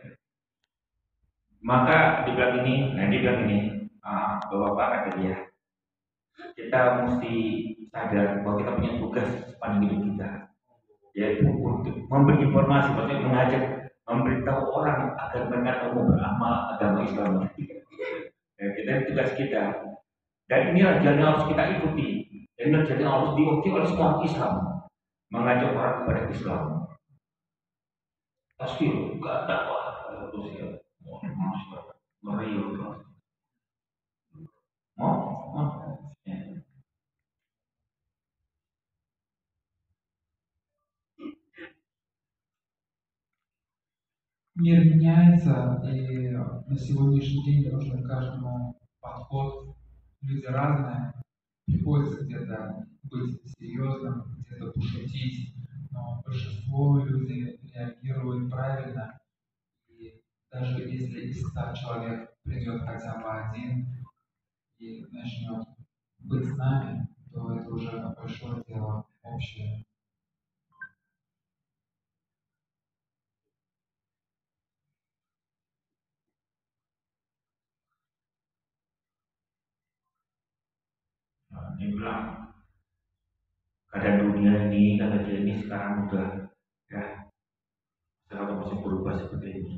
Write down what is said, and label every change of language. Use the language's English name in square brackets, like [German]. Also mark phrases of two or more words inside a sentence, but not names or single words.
[Indonesian] Maka dibilang ini, bahwa Pak kata dia, kita mesti sadar bahwa kita punya tugas sepanjang hidup kita, yaitu untuk memberi informasi, maksudnya mengajak, memberitahu orang agar mereka mau beramal agama Islam. Ya, kita tugas kita, dan inilah jalan yang harus kita ikuti, dan inilah jalan yang harus diikuti oleh semua Islam, mengajak orang kepada Islam. Tasbih, gak dakwah, terus ya. [Russian] Мир меняется, и на сегодняшний день нужен каждому подход. Люди разные, приходится где-то быть серьезным, где-то пошутить, но большинство людей реагирует правильно. И даже если из 100 человек придет хотя бы один и начнет быть с нами, то это уже большое дело общее. [Indonesian] Dia bilang keadaan dunia ini, kata dia ini sekarang udah ya sekarang masih berubah seperti ini.